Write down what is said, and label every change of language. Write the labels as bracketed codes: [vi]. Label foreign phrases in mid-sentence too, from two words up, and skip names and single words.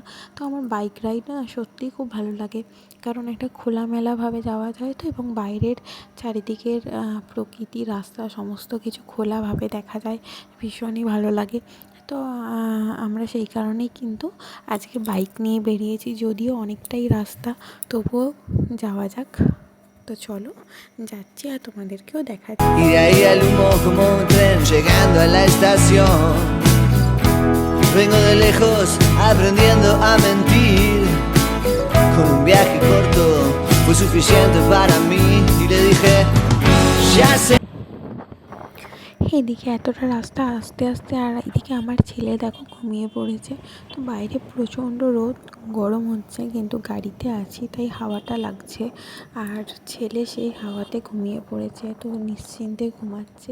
[bn] তো আমার [en] bike ride [bn] না সত্যিই খুব ভালো লাগে, কারণ একটা খোলামেলাভাবে যাওয়া যায় তো, এবং বাইরের চারিদিকের প্রকৃতি, রাস্তা সমস্ত কিছু খোলাভাবে দেখা যায়, ভীষণই ভালো লাগে। তো আমরা সেই কারণেই কিন্তু আজকে বাইক নিয়ে বেরিয়েছি, যদিও অনেকটাই রাস্তা, তবুও যাওয়া যাক। তো চলো যাচ্ছি আর তোমাদেরকেও দেখাচ্ছি। [es] Y de ahí el humo como un tren llegando a la estación. Vengo de lejos aprendiendo a mentir. Con un viaje corto fue suficiente para mí. Y le dije, ya sé. [bn] এদিকে এতটা রাস্তা আস্তে আস্তে, আর এদিকে আমার ছেলে দেখো ঘুমিয়ে পড়েছে। তো বাইরে প্রচণ্ড রোদ, গরম হচ্ছে, কিন্তু গাড়িতে আছি তাই হাওয়াটা লাগছে। আর ছেলে সেই হাওয়াতে ঘুমিয়ে পড়েছে, তো নিশ্চিন্তে ঘুমাচ্ছে।